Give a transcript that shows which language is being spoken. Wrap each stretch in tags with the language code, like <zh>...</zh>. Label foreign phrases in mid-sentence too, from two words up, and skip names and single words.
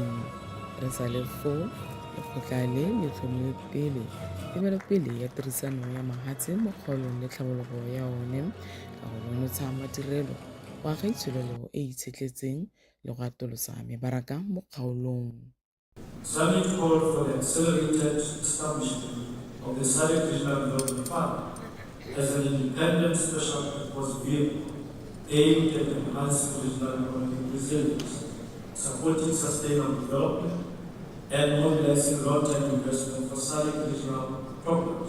<tn>Re sa le foo lekgotla le le tlhomile pele tebelopele ya tirisano ya mahatshe mo kgaolong le tlhabologo ya one ka go nonotsha madirelo go aga itsholelo e itshetletseng le go atolosa mebaraka mo kgaolong.</tn> <en>SADC called for the accelerated establishment of the SADC Regional Development Fund as an independent special purpose vehicle aimed at enhancing regional economic resilience, supporting sustainable development, and mobilizing long-term investment for SADC regional programs.</en>